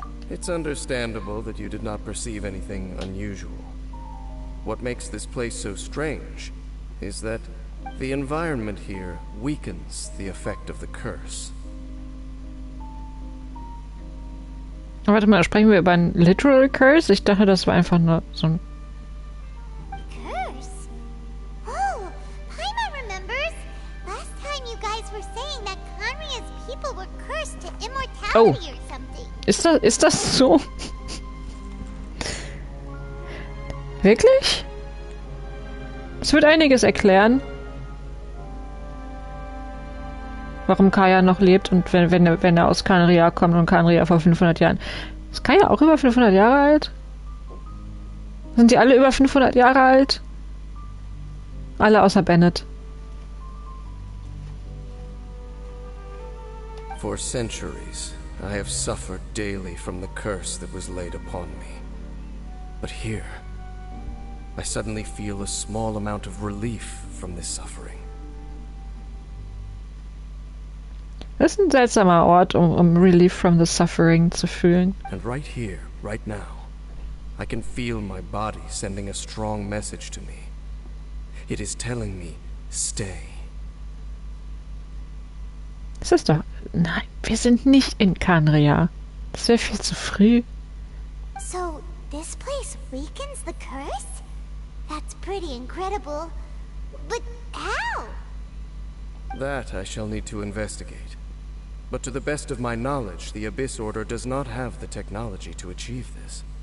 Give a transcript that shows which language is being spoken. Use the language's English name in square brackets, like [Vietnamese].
[English] It's understandable that you did not perceive anything unusual. What makes this place so strange is that the environment here weakens the effect of the curse. [German] Warte mal, sprechen wir über einen [English] Literal Curse? [German] Ich dachte, das war einfach nur so ein... [English] Curse? Oh, Paimon remembers. Last time you guys were saying that Conria's people were cursed to immortality or something. [German] Ist das so? Wirklich? Das wird einiges erklären. Warum Kaya noch lebt und wenn er aus Kanria kommt und Kanria vor 500 Jahren. Ist Kaya auch über 500 Jahre alt? Sind die alle über 500 Jahre alt? Alle außer Bennett. [English] For centuries, I have suffered daily from the curse that was laid upon me. But here, I suddenly feel a small amount of relief from this suffering. [German] Das ist ein seltsamer Ort, um [English] Relief from the Suffering [German] zu fühlen. [English] And right here, right now, I can feel my body sending a strong message to me. It is telling me, stay. [German] Das ist doch... Nein, wir sind nicht in Kanria. Das wäre viel zu früh. [English] So, this place weakens the curse? That's pretty incredible. But how? That I shall need to investigate. But to the best of my knowledge, the Abyss Order does not have the technology to achieve this.